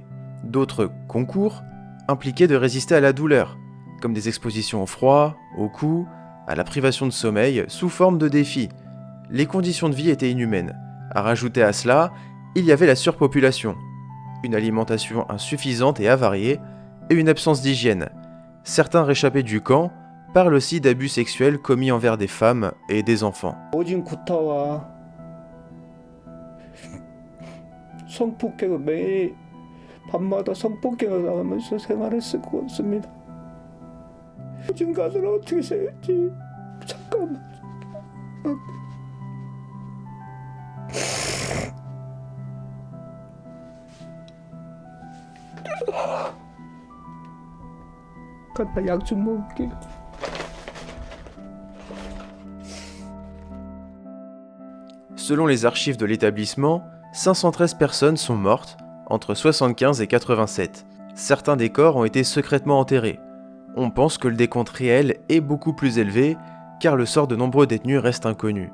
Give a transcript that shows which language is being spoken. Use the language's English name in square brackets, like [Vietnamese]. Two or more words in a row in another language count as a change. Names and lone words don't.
[French] D'autres concours impliquaient de résister à la douleur, comme des expositions au froid, au coups, à la privation de sommeil, sous forme de défis. Les conditions de vie étaient inhumaines. À rajouter à cela, il y avait la surpopulation, une alimentation insuffisante et avariée, et une absence d'hygiène. Certains réchappés du camp parlent aussi d'abus sexuels commis envers des femmes et des enfants. [Korean] 오진 구타와 성폭행을 매일 밤마다 성폭행을 당하면서 생활했을 것 같습니다. 요즘 가서는 어떻게 살지? 잠깐만. 간다 약 좀 먹을게요. [French] Selon les archives de l'établissement, 513 personnes sont mortes entre 75 et 87. Certains des corps ont été secrètement enterrés. On pense que le décompte réel est beaucoup plus élevé car le sort de nombreux détenus reste inconnu.